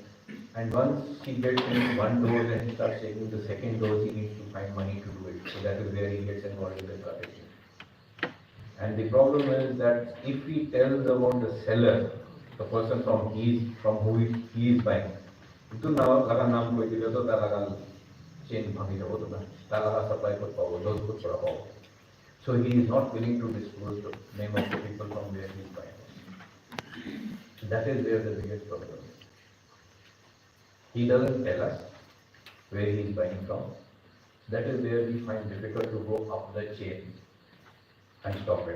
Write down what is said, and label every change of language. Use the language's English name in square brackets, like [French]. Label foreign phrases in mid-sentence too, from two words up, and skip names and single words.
[English] And once he gets in one dose and he starts taking the second dose, he needs to find money to do it. So that is where he gets involved in the trafficking. And the problem is that if he tells about the seller, the person from who he is buying, [Assamese] ইতু লাগা নাম কৈ দিলে তো লাগা chain ভাঙি যাব তো লাগা supply কুট পাব, dose কুট চোৰা পাব. [English] So he is not willing to disclose the name of the people from where he is buying. That is where the biggest problem is. He doesn't tell us where he is buying from. That is where we find difficult to go up the chain and stop it.